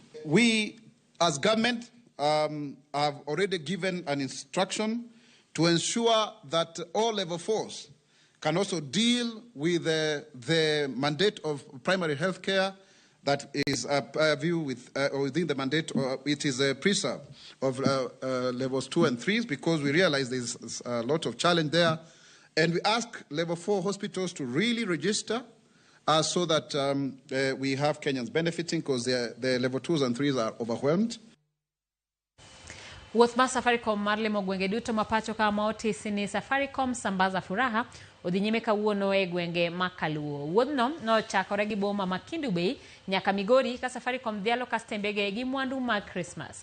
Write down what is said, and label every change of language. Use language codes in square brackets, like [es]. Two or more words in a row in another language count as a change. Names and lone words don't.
[en] We, as government, have already given an instruction to ensure that all level 4s can also deal with the mandate of primary health care that is within the mandate, it is a preserve of levels 2 and 3s because we realize there's a lot of challenge there. And we ask level 4 hospitals to really register so that we have Kenyans benefiting because the level 2s and 3s are overwhelmed. [luo] Wuoth mar Safaricom mar limo gwenge duto mapacho kama otisi ni Safaricom sambaza furaha odhi nyime kawuono e gwenge makaluo. Wuodhno nochakore gi boma ma Kendu Bay nyaka Migori ka Safaricom dhialo kastembege gi mwandu mag Christmas.